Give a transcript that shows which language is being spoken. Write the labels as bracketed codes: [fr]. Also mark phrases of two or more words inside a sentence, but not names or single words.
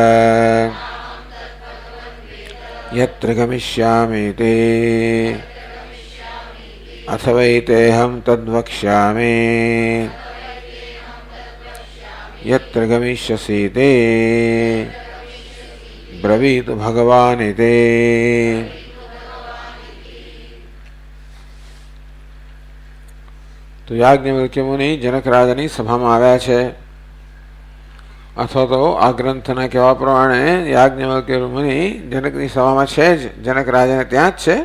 [sa] यत्र गमिष्यामीति अथवैतेऽहं तद्वक्ष्यामि यत्र गमिष्यसीति ब्रवीतु भगवानिति। [gu] તો યાજ્ઞવલ્ક્ય મુનિ જનક રાજાની સભામાં આવ્યા છે, અથવા તો આ ગ્રંથના કહેવા પ્રમાણે યાજ્ઞવલ્ક્ય મુનિ જનકની સભામાં છે જ, જનક રાજાને ત્યાં જ છે.